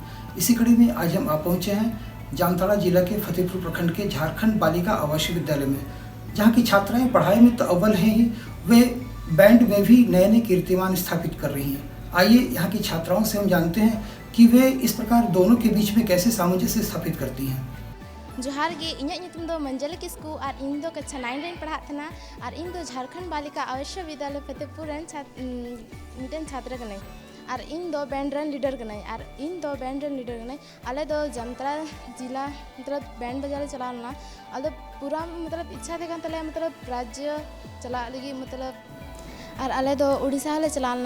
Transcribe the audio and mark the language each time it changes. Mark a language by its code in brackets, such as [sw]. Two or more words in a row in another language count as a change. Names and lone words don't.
[hi] इसी कड़ी में आज हम आप पहुंचे हैं जामताड़ा जिला के फतेहपुर प्रखंड के झारखंड बालिका आवासीय विद्यालय में, जहां की छात्राएं पढ़ाई में तो अव्वल हैं ही, वे बैंड में भी नए नए कीर्तिमान स्थापित कर रही हैं। आइए यहाँ की छात्राओं से हम जानते हैं कि वे इस प्रकार दोनों के बीच में कैसे सामंजस्य स्थापित करती हैं। [sat] जोहार गे, इᱧᱟᱹᱜ ᱧᱩᱛᱩᱢ ᱫᱚ मंजली किस्कू और ᱤᱧ ᱫᱚ कक्षा 9 ᱨᱮᱧ ᱯᱟᱲᱦᱟᱜ ᱠᱟᱱᱟ और ᱤᱧ ᱫᱚ झारखंड बालिका आवासीय विद्यालय फतेहपुर रेन मिटन छात्र कनाई और इन दो बैंड रन लीडर कनाई और इन दो बैंड रन लीडर कनाई। आले दो जामताड़ा जिला मतलब बैंड बजारे चला लना आले पूरा मतलब इच्छा थे कान तले मतलब राज्य चला लगी मतलब और आले दो उड़ीसा ले चला लना।